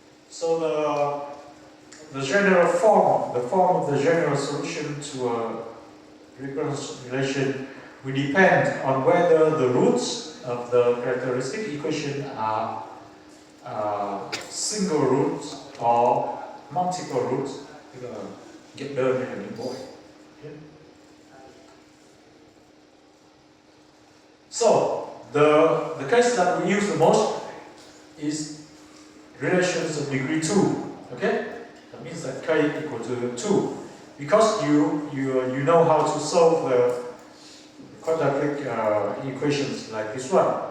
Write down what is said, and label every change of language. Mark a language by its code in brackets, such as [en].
[en] So the general form, the form of the general solution to a recurrence relation will depend on whether the roots of the characteristic equation are single roots or multiple roots. [vi] tức là ghép đơn hay là nhân bội. [en] Okay. So the case that we use the most is relations of degree 2. Okay, that means that k equal to 2, because you know how to solve the quadratic equations like this one.